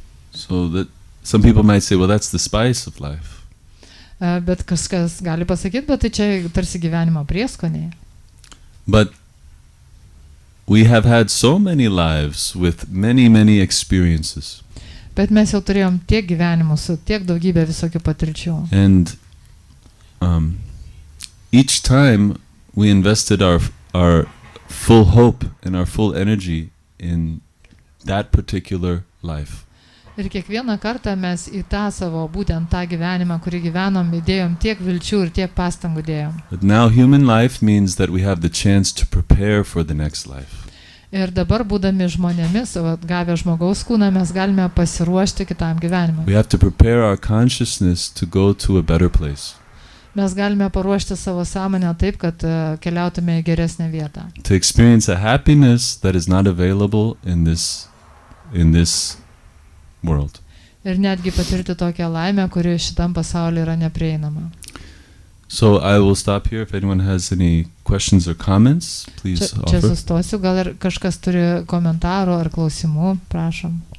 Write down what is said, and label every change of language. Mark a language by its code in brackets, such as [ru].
[en] So that some people might say, well, that's the spice of life. [lt] Bet kažkas gali pasakyti, bet tai čia tarsi gyvenimo prieskoniai. [en] But we have had so many lives with many, many experiences. [lt] Bet mes jau turėjom tiek gyvenimų su tiek daugybė visokių patirčių. [en] And each time we invested our full hope and our full energy in that particular life. [lt] Ir kiekvieną kartą mes į tą savo, būtent tą gyvenimą, kurį gyvenom, įdėjom tiek vilčių ir tiek pastangų dėjom. [en] But now human life means that we have the chance to prepare for the next life. [lt] Ir dabar, būdami žmonėmis, gavę žmogaus kūną, mes galime pasiruošti kitam gyvenimui. [en] We have to prepare our consciousness to go to a better place. [lt] Mes galime paruošti savo sąmonę taip, kad keliautume į geresnę vietą. [en] To experience a happiness that is not available in this world. [lt] Ir netgi patirti tokią laimę, kuri šitam pasaulyje yra neprieinama. [en] So I will stop here. If anyone has any questions or comments, please offer. [lt] Čia sustosiu, gal ir kažkas turi komentarų ar klausimų, prašom.